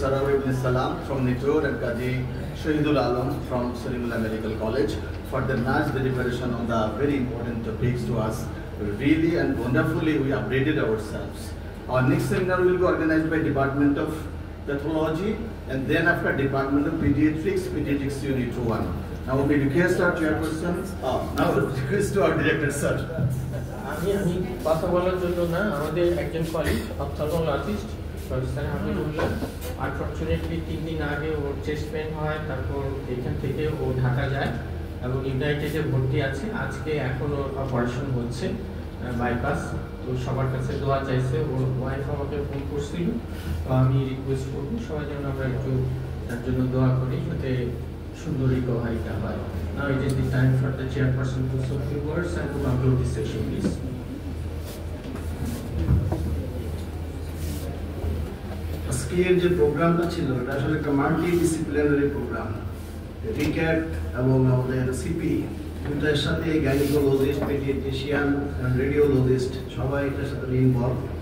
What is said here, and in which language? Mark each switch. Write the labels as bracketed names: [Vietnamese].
[English] Sarwar Ibn Salam from NITOR and Qazi Shahidul Alam from Solimullah Medical College for the nice deliberation on the very important topics to us. Really and wonderfully we updated ourselves. Our next seminar will be organized by Department of Pathology and then after Department of Pediatrics Unit 1. Now we request our chairperson, now request to our director, sir. [Bangla] আমি কথা বলার জন্য না, আমাদের একজন colleague অপথলমোলজিস্ট professor Hamidullah, unfortunately 3 দিন আগে ওর chest pain হয়, তারপর এখান থেকে ও ঢাকা যায় এবং ইউনাইটেডে ভর্তি আছে। আজকে এখন ওর অপারেশন হচ্ছে বাইপাস, তো সবার কাছে দোয়া চাইছে। ওর ওয়াইফ আমাকে ফোন করছিল, তো আমি রিকোয়েস্ট করবো সবাই যেন আমরা একটু তার জন্য দোয়া করি যাতে সুন্দর রিকভারিটা হয়। [English] Now it is the time for the chairperson to say a few words and to conclude this session, please. [Bangla] আজকের যে প্রোগ্রামটা ছিল এটা আসলে একটা মাল্টি ডিসিপ্লিনারি প্রোগ্রাম। রিক্যাট এবং আমাদের সিপি দুটার সাথে গাইনিকোলজিস্ট, পেডিয়াট্রিশিয়ান, রেডিওলজিস্ট সবাই এটার সাথে ইনভলভ।